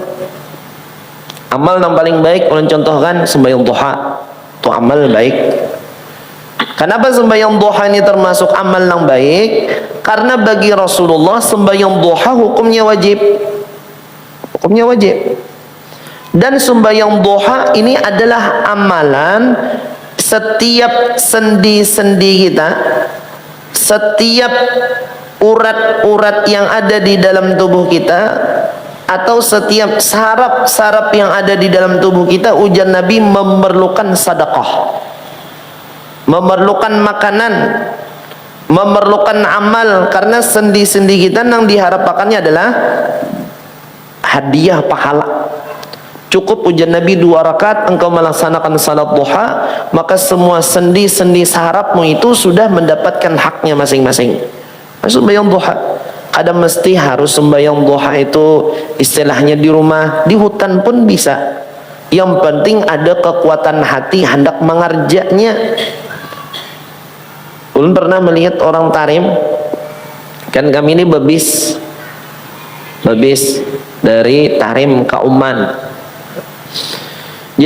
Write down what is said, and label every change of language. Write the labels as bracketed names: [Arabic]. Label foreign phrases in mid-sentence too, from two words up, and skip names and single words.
[Indonesian] Amal yang paling baik, ulun contohkan sembahyang duha, itu amal baik. Kenapa sembahyang duha ini termasuk amal yang baik? Karena bagi Rasulullah sembahyang duha hukumnya wajib. Hukumnya wajib. Dan sembahyang duha ini adalah amalan setiap sendi-sendi kita, setiap urat-urat yang ada di dalam tubuh kita, atau setiap saraf-saraf yang ada di dalam tubuh kita, ujar Nabi memerlukan sedekah, memerlukan makanan, memerlukan amal. Karena sendi-sendi kita yang diharapkannya adalah hadiah pahala. Cukup ujar Nabi 2 rakaat engkau melaksanakan salat duha, maka semua sendi-sendi sarafmu itu sudah mendapatkan haknya masing-masing. Sembahyang duha, ada mesti harus sembahyang duha itu istilahnya di rumah, di hutan pun bisa. Yang penting ada kekuatan hati hendak mengerjanya. Ulun pernah melihat orang tarim, kan kami ini babis dari Tarim Kauman.